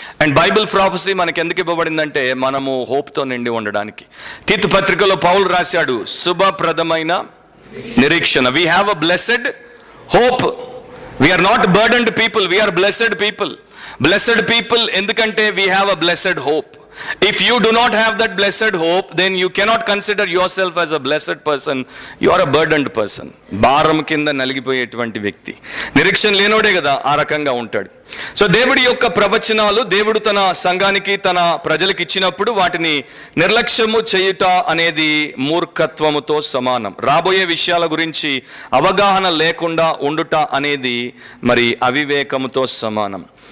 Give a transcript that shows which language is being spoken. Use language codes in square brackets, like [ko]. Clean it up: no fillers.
[te] And Bible prophecy మనకి ఎందుకు ఇవ్వబడిందంటే మనము హోప్తో నిండి ఉండడానికి. తీతు పత్రికలో పౌలు రాశాడు, శుభప్రదమైన నిరీక్షణ. [en] We have a blessed hope. We're not burdened people, we're blessed people. Blessed people ఎందుకంటే we have a blessed hope. If you do not have that blessed hope, then you cannot consider yourself as a blessed person. You are a burdened person. [te] భారం కింద నలిగిపోయేటువంటి వ్యక్తి. నిరీక్షణ లేనోడే కదా ఆ రకంగా ఉంటాడు. So దేవుడి యొక్క ప్రవచనాలు దేవుడు తన సంఘానికి, తన ప్రజలకు ఇచ్చినప్పుడు వాటిని నిర్లక్ష్యము చేయుట అనేది మూర్ఖత్వముతో సమానం. రాబోయే విషయాల గురించి అవగాహన లేకుండా ఉండుట అనేది మరి అవివేకముతో సమానం.